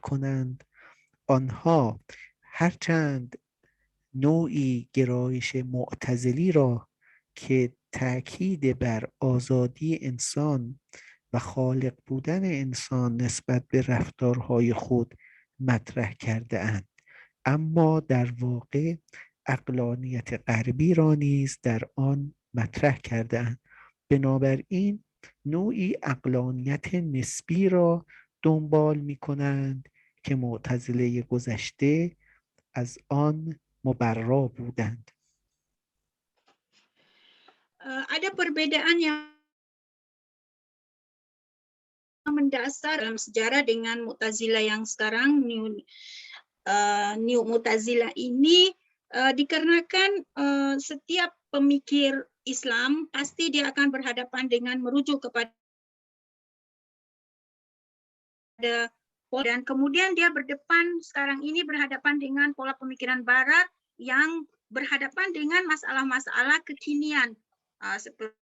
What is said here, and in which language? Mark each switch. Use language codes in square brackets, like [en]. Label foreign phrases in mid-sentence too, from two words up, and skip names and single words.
[fa] کنند، آنها هرچند نوعی گرایش معتزلی را که تاکید بر آزادی انسان و خالق بودن انسان نسبت به رفتارهای خود مطرح کرده اند، اما در واقع عقلانیت غربی را نیز در آن مطرح کرده اند. بنابراین نوعی عقلانیت نسبی را دنبال می کنند که معتزله گذشته از آن مبرا بودند. [id] Ada perbedaan yang mendasar dalam sejarah dengan Mu'tazilah yang sekarang. New Mu'tazilah ini dikarenakan setiap pemikir Islam pasti dia akan berhadapan dengan merujuk kepada dan kemudian dia sekarang ini berhadapan dengan pola pemikiran Barat yang berhadapan dengan masalah-masalah kekinian seperti